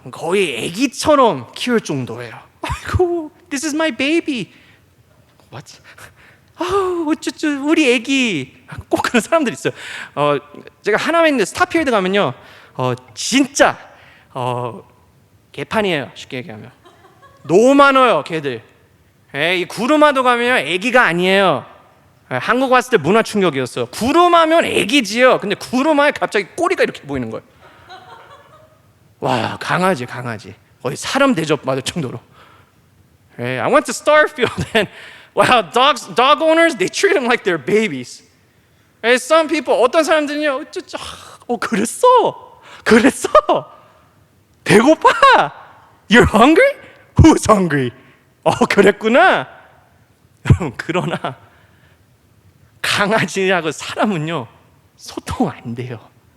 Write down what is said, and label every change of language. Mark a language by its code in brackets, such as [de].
[ko] 거의 아기처럼 키울 정도예요. 아이고, [en] this is my baby. What? [ko] 어쩌 우리 아기. 꼭 그런 사람들 있어요. 제가 하나만 있는데 스타필드 가면요. 진짜 개판이에요. 쉽게 얘기하면 너무 많아요. 개들. 이 구르마도 가면요 애기가 아니에요. 한국 왔을 때 문화 충격이었어요. 구름하면 애기지요. 근데 구름하에 갑자기 꼬리가 이렇게 보이는 거예요. 와, 강아지. 거의 사람 대접 받을 정도로. [en] I went to Starfield and wow, dog owners, they treat them like they're babies. Some people, [ko] 어떤 사람들은요, 그랬어. 배고파. [en] You're hungry? Who's hungry? [ko] 그랬구나. 여러분, 그러나 강아지하고 사람은요, 소통 안 돼요.